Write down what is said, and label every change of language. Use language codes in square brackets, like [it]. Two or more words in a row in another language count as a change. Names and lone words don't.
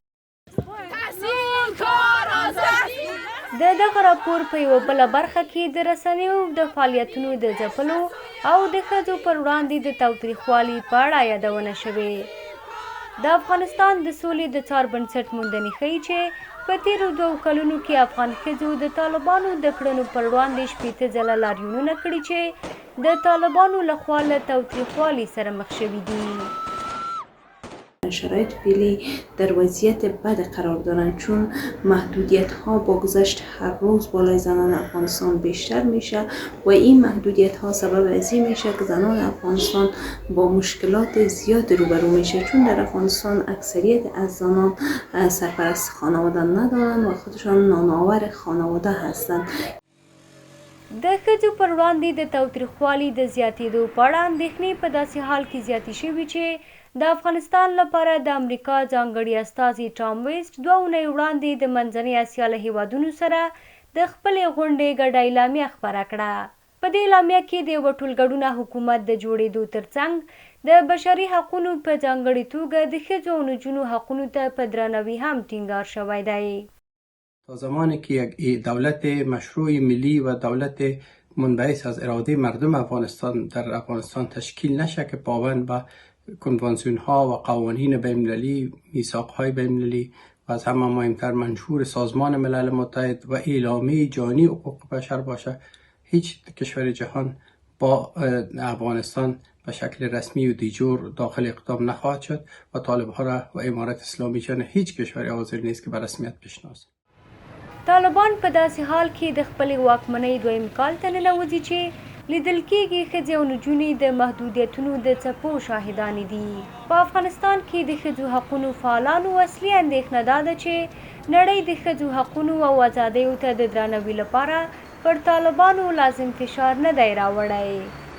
[ps] د دغه راپور په یوه بله برخه کې د رسنیو د فعالیتونو د ځپلو او د ښځو پر وړاندې د تاوتریخوالي په اړه یادونه شوې. د افغانستان د سولې د څار بنسټ موندنې ښیي چې په تیرو 2 کلونو کې افغان ښځو د طالبانو د کړنو پر وړاندې 80 ځله لاریونونه کړي چې د طالبانو لخوا له تاوتریخوالي سره مخ شوي دي. [fa] شرایط فعلی در وضعیت بد قرار دارند چون محدودیت ها با گذشت هر روز بالای زنان افغانستان بیشتر میشه و این محدودیت ها سبب از این میشه که زنان افغانستان با مشکلات زیاد روبرو میشه چون در افغانستان اکثریت از زنان سرپرست خانواده ندارند و خودشان نانآور خانواده هستند. [ps] د ښځو پر وړاندې د تاوتریخوالي د زیاتېدو په اړه اندېښنې په داسې حال کې زیاتې شوي چې د افغانستان لپاره د امریکا ځانګړي استازي ټام ویسټ 2 اونۍ وړاندې د منځنۍ اسیا له هیوادونو سره د خپلې غونډې ګډه اعلامیه خپره کړه. په دې اعلامیه کې د یوه ټولګډونه حکومت د جوړېدو ترڅنګ د بشري حقونو په ځانګړې توګه د ښځو او نجونو حقونو ته په درناوي هم ټینګار شوی دی. [fa] تا زمانی که یک دولت مشروع ملی و دولت منبعث از اراده مردم افغانستان در افغانستان تشکیل نشه که پابند به کنوانسیون ها و قوانین بین‌المللی، میثاق های بین‌المللی و از همه مهمتر منشور سازمان ملل متحد و اعلامیه جهانی حقوق بشر باشه، هیچ کشور جهان با افغانستان به شکل رسمی و دیجور داخل اقدام نخواهد شد و طالبان را و امارت اسلامی جان هیچ کشوری حاضر نیست که به رسمیت بشناسد. [ps] طالبان په داسې حال کې د خپلې واکمنۍ 2م کال ته ننوځي چې لیدل کېږي ښځې او نجونې د محدودیتونو د څپو شاهدانې دي. په افغانستان کې د ښځو حقونو فعالانو اصلي اندېښنه دا ده چې نړۍ د ښځو حقونو او ازادیو ته د درناوي لپاره پر طالبانو لازم فشار نه دی راوړی.